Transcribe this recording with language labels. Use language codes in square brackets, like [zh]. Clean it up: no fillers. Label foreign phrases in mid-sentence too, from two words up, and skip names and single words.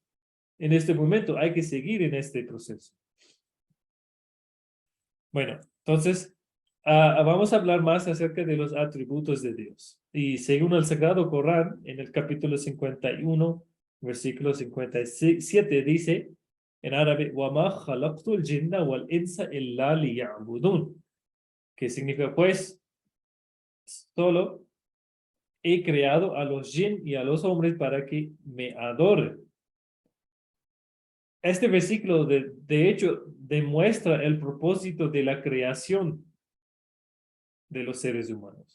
[es] En este momento hay que seguir en este proceso. Bueno, entonces vamos a hablar más acerca de los atributos de Dios. Y según el Sagrado Corán, en el capítulo 51, versículo 57, dice en árabe, [ar] وَمَا خَلَقْتُ الْجِنَّ وَالْإِنسَ إِلَّا لِيَعْبُدُونَ, [es] que significa, pues, solo he creado a los jinn y a los hombres para que me adoren. Este versículo, de hecho, demuestra el propósito de la creación de los seres humanos.